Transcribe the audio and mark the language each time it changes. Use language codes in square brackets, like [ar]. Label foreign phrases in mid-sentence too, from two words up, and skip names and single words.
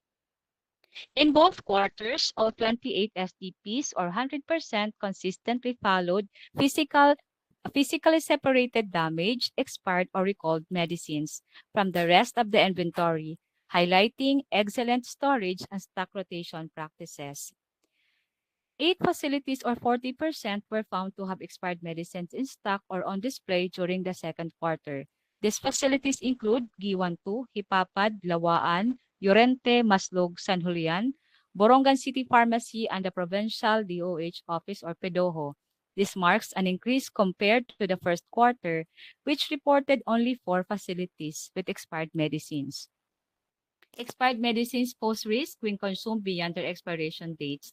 [en] In both quarters, all 28 SDPs or 100% consistently followed physically separated damaged, expired, or recalled medicines from the rest of the inventory, highlighting excellent storage and stock rotation practices. 8 facilities or 40% were found to have expired medicines in stock or on display during the second quarter. These facilities include Giwan 2, Hipapad, Lawaan, Llorente, Maslog, San Julian, Borongan City Pharmacy, and the Provincial DOH Office or PEDOHO. This marks an increase compared to the first quarter, which reported only 4 facilities with expired medicines. Expired medicines pose risk when consumed beyond their expiration dates.